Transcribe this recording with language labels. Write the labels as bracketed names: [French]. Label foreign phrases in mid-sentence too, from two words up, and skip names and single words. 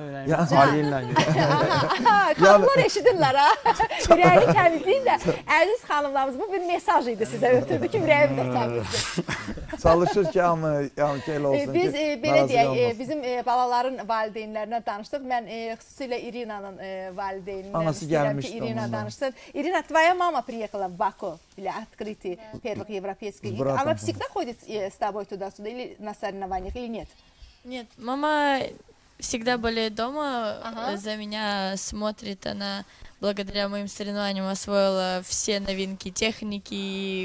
[Azerbaijani] Xanımlar eşidirlər, ürəyi təmizliyin də. Əziz xanımlarımız, bu bir mesaj idi sizə ötürdü ki, ürəyim də təmizdir. Çalışır ki, hamı elə olsun ki, biz belə deyək, bizim balaların valideynlərinə danışdıq. Mən xüsusilə Irinanın valideynindən istəyirəm ki, Irina danışsın. [Russian] Irina, твоя мама приехала в Баку для открытия первых европейских игр. Она всегда ходит с тобой туда-сюда или на соревнованиях, или нет? Нет, мама всегда болеет дома, за меня смотрит, она благодаря моим соревнованиям освоила все новинки техники,